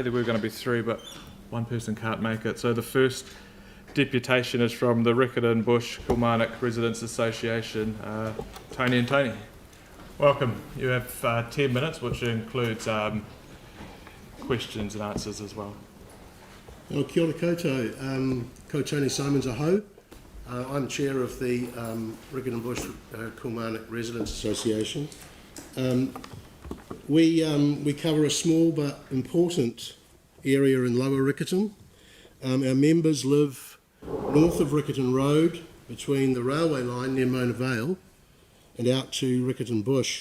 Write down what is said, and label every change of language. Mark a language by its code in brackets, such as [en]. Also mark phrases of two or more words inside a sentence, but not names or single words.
[en] There were going to be 3, but one person can't make it. So the first deputation is from the Rickard and Bush Kilmarnock Residents Association. Tony and Tony, welcome. You have 10 minutes, which includes questions and answers as well. [mi] Kia ora koutou, ko Tony Simons aho. [en] I'm chair of the Rickard and Bush Kilmarnock Residents Association. We cover a small but important area in Lower Riccarton. Our members live north of Riccarton Road, between the railway line near Mona Vale and out to Riccarton Bush.